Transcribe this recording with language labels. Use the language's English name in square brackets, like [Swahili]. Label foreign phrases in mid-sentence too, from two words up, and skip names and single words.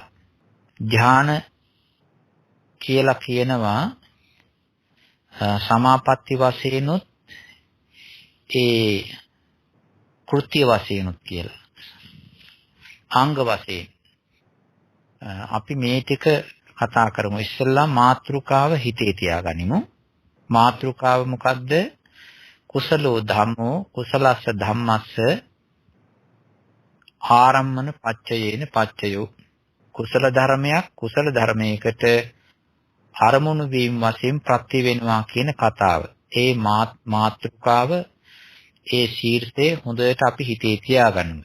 [Sinhala] ධාන කියලා කියනවා සමාපatti වශයෙන්ුත් ඒ කෘත්‍ය වශයෙන්ුත් කියලා. අංග වශයෙන් අපි මේ ටික කතා කරමු. ඉස්සෙල්ලා මාත්‍රිකාව හිතේ තියාගනිමු. මාත්‍රිකාව මොකද්ද? [Pali] කුසලෝ ධම්මෝ කුසලස්ස ධම්මස්ස ආරම්මන පච්චයේන පච්චයෝ. [Sinhala] කුසල ධර්මයක් කුසල ධර්මයකට අරමුණු වීම වශයෙන් ප්‍රත්‍ය වෙනවා කියන කතාව. ඒ මාත්‍රිකාව ඒ ශීර්ෂයේ හොඳට අපි හිතේ තියාගන්න.